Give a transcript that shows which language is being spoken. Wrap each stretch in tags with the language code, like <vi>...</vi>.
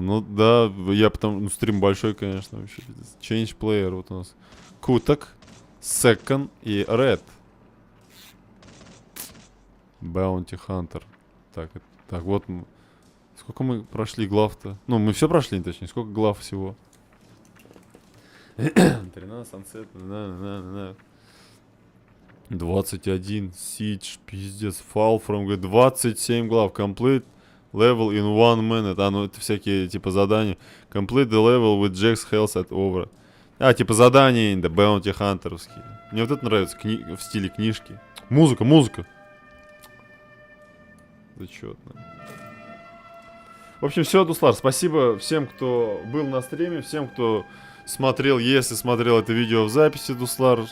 <ru>Ну да, я потом... Ну, стрим большой, конечно, вообще.</ru> <en>Change player</en> <ru>вот у нас. Куток, Second и Red. Bounty Hunter. Так, так, вот... Сколько мы прошли глав-то? Ну, мы все прошли, точнее. Сколько глав всего?</ru> <en>13, Sunset, 21, Siege,</en> <ru>пиздец,</ru> <en>Fall from,</en> <ru>говорит, 27 глав,</ru> <en>complete level in 1 minute.</en> <ru>А, ну это всякие, типа, задания.</ru> <en>Complete the level with Jack's health at over.</en> <ru>А, типа, задания, да, Bounty Hunter'овские. Мне вот это нравится, в стиле книжки. Музыка. Зачетно. В общем, все, Дуслар, спасибо всем, кто был на стриме, всем, кто смотрел, если смотрел это видео в записи, Дуслар.</ru>